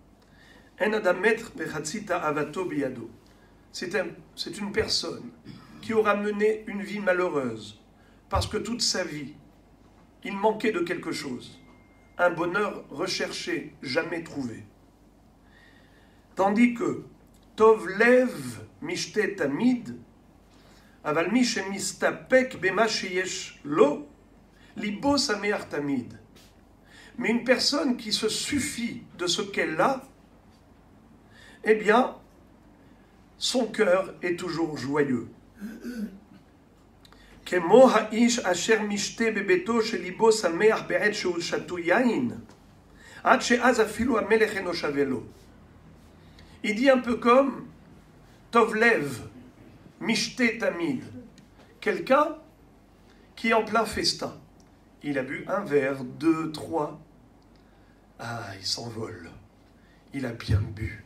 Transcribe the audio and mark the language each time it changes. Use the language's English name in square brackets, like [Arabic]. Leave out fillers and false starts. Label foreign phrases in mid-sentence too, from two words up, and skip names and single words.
[French] C'est une personne qui aura mené une vie malheureuse, parce que toute sa vie, il manquait de quelque chose, un bonheur recherché, jamais trouvé. Tandis que [Hebrew] טוב לב משתה תמיד אבל מי שמסתפק במה שיש לו ליבו שמח תמיד. [French] Mais une personne qui se suffit de ce qu'elle a, eh bien, son cœur est toujours joyeux. [Hebrew] כמו האיש אשר משתה בביתו שליבו שמח בעת שהוא שותה יין עד שאז אפילו המלך אינו שווה לו. [French] Il dit un peu comme [Hebrew] טוב לב משתה תמיד, [French] quelqu'un qui est en plein festin. Il a bu un verre, 2, 3. Ah, il s'envole. Il a bien bu.